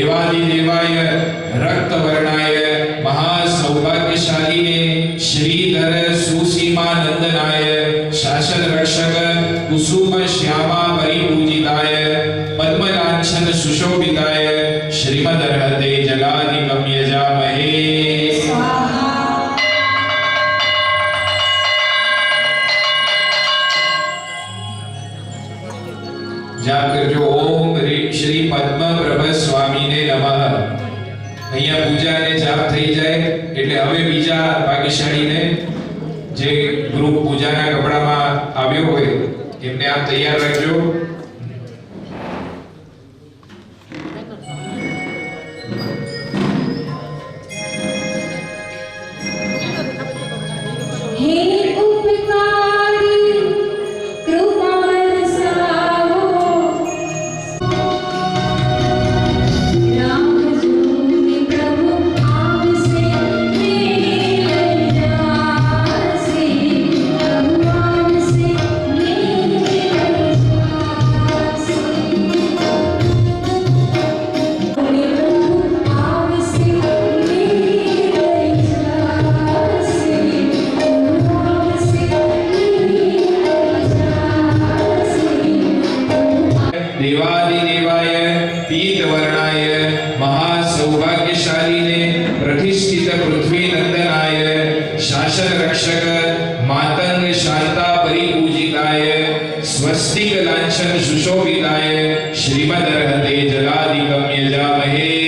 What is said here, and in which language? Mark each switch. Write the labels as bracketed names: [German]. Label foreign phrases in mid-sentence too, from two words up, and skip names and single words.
[Sanskrit] देवादिदेवाय रक्तवर्णाय महासौभाग्यशालिने श्रीधर सुसीमानंदनाय शासन रक्षक कुसुम श्यामा परिपूजिताय पद्मलांछन सुशोभिताय श्रीमदर्हते जलाधिकं यजामहे। [Gujarati] જાપ કરજો ઓમ રીમ શ્રી પદ્મપ્રભ સ્વામીને નમઃ। અહીંયા પૂજા અને જાપ થઈ જાય એટલે હવે બીજા ભાગ્યશાળીને જે ગ્રુપ પૂજાના કપડામાં આવ્યો હોય એમને આપ તૈયાર રાખજો। [Hindi] हे उपकारी कृपा बरसाओ, राम जोगी प्रभु आपसे मेरे जासे, भगवान से मेरे जासे। प्रभु आपसे मेरे जासे, [Sanskrit] देवादिदेवाय पीतवर्णाय महासौभाग्यशालिने प्रतिष्ठित पृथ्वी नंदनाय शासन रक्षक मातंग शांता परिपूजिताय स्वस्तिक लांछन सुशोभिताय श्रीमदर्हते जलाधिकं यजामहे।